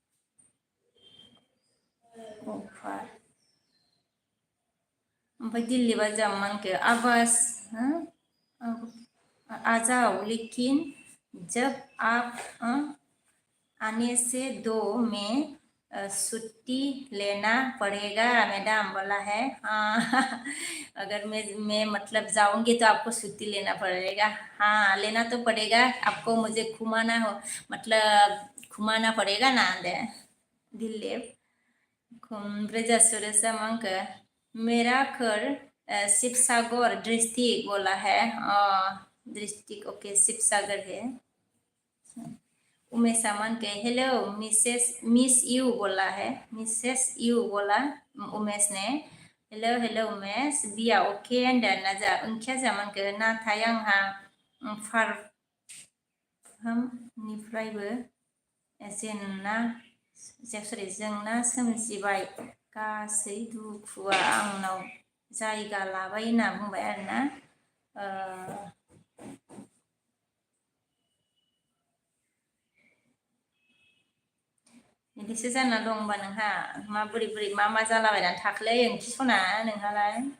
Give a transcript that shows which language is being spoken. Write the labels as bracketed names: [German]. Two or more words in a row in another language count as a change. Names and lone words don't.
[Bodo] ओमफ्राय दिल्ली बाजा मानके [Hindi] आवाज आ जाओ लेकिन जब आप आने से 2 में छुट्टी लेना पड़ेगा मैडम बोला है। हाँ अगर मैं मतलब जाऊंगी तो आपको छुट्टी लेना पड़ेगा। हाँ लेना तो पड़ेगा आपको मुझे घुमाना हो मतलब घुमाना पड़ेगा [Bodo] ना दे दिल्ली ओमफ्राय जा सुरेशा मांखो [Hindi] मेरा घर शिवसागर डिस्ट्रिक्ट बोला है डिस्ट्रिक्ट ओके शिवसागर है। उमेश अमन के हेलो मिस यू बोला है मिसेस यू बोला उमेश ने हेलो हेलो उमेश [Bodo] बिया ओके होनदों ना जा ओंथिया जामानखो नाथाय आंहा फारफ्रोमनिफ्रायबो जेंना सोमजिबाय गासै दुखुआ आंनाव जायगा लाबाय होनना बुंबाय आरोना बिदिसो जाना दं होनबा नोंहा बोरै मा जालाबायनानै थाखोलै ओंथि सना नोंहालाय